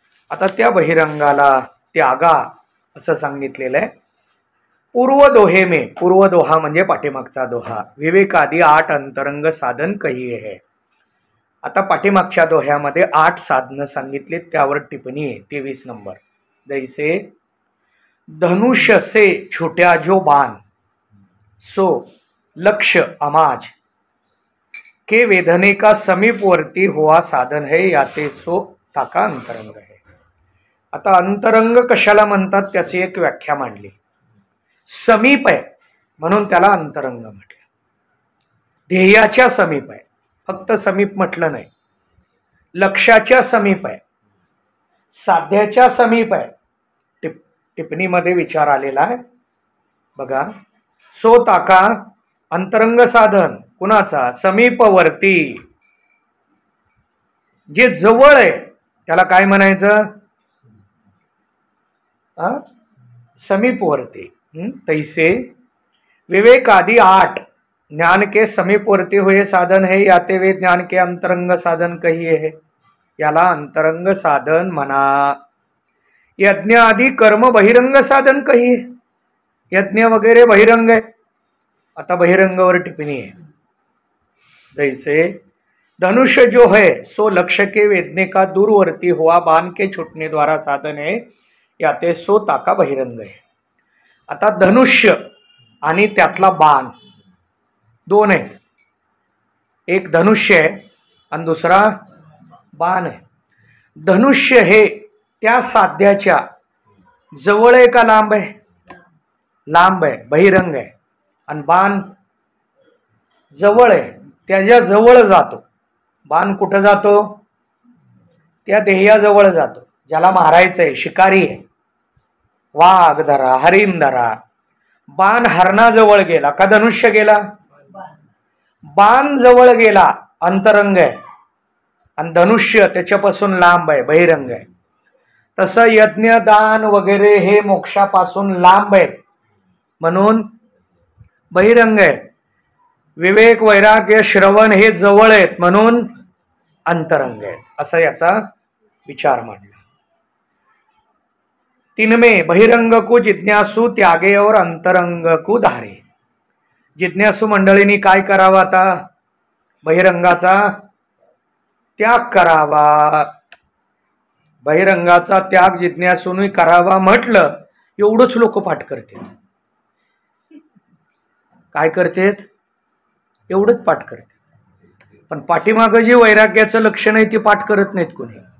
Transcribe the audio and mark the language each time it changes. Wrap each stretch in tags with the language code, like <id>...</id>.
<mr>आता त्या बहिरंगाला त्यागा असं सांगितलेलं आहे.</mr> <hi>पूर्व दोहे में,</hi> <mr>पूर्व दोहा म्हणजे पाठीमागचा दोहा. विवेकादी 8 अंतरंग साधन कही आहे. आता पाठीमागच्या दोह्यामध्ये 8 साधनं सांगितले, त्यावर टिप्पणी आहे 23 नंबर.</mr> <hi>जैसे धनुष्य से छुट्या जो बाण, सो लक्ष्य अमाज के वेदने का समीपवर्ती हुआ साधन है, याते सो ताका अंतरंग है.</hi> <mr>आता अंतरंग कशाला म्हणतात त्याची एक व्याख्या मांडली. समीप आहे म्हणून त्याला अंतरंग म्हटलं. ध्येयाच्या समीप आहे, फक्त समीप म्हटलं नाही. लक्ष्याच्या समीप आहे, साध्याच्या समीप आहे. टिप्पणीमध्ये विचार आलेला आहे बघा.</mr> <hi>सो ताका अंतरंग साधन</hi> <mr>कुणाचा? समीपवर्ती. जे जवळ आहे त्याला काय म्हणायचं? समीपवर्ती.</mr> <hi>तैसे विवेकादी 8 ज्ञान के समीपवर्ती हुए साधन है, याते वे ज्ञान के अंतरंग साधन कहिए है.</hi> <mr>याला अंतरंग साधन म्हणा.</mr> <hi>यज्ञ आदि कर्म बहिरंग साधन कहिए.</hi> <mr>यज्ञ वगैरे बहिरंग आहे. आता बहिरंगावर टिप्पणी आहे.</mr> <hi>जैसे धनुष्य जो है सो लक्ष्य के वेदने का दूरवर्ती हुआ बाण के छुटने द्वारा साधन है, याते सो ताका बहिरंग है.</hi> <mr>आता धनुष्य आणि त्यातला बाण दोन आहेत. एक धनुष्य आहे आणि दुसरा बाण आहे. धनुष्य हे त्या साध्याच्या जवळ आहे का लांब आहे? लांब आहे, बहिरंग आहे. आणि बाण जवळ आहे, त्याच्या जवळ जातो. बाण कुठं जातो? त्या ध्येयाजवळ जातो, ज्याला मारायचंय. शिकारी आहे, वाघ धरा, हरिण धरा. बाण हरणाजवळ गेला का धनुष्य गेला? बाण जवळ गेला, अंतरंग आहे, आणि धनुष्य त्याच्यापासून लांब आहे, बहिरंग आहे. तसं यज्ञ दान वगैरे हे मोक्षापासून लांब आहेत म्हणून बहिरंग आहे. विवेक वैराग्य श्रवण हे जवळ आहेत म्हणून अंतरंग आहेत. असा याचा विचार मांडला.</mr> <hi>तिनमे बहिरंग को जिज्ञासू त्यागे और अंतरंग को धारे.</hi> <mr>जिज्ञासू मंडळींनी काय करावं? आता बहिरंगाचा त्याग करावा. बहिरंगाचा त्याग जिज्ञासूने करावा म्हटलं, एवढंच लोक पाठ करतात. काय करतात? एवढंच पाठ करतात. पण पाठीमागं जे वैराग्याचं लक्षण आहे ते पाठ करत नाहीत कोणी.</mr>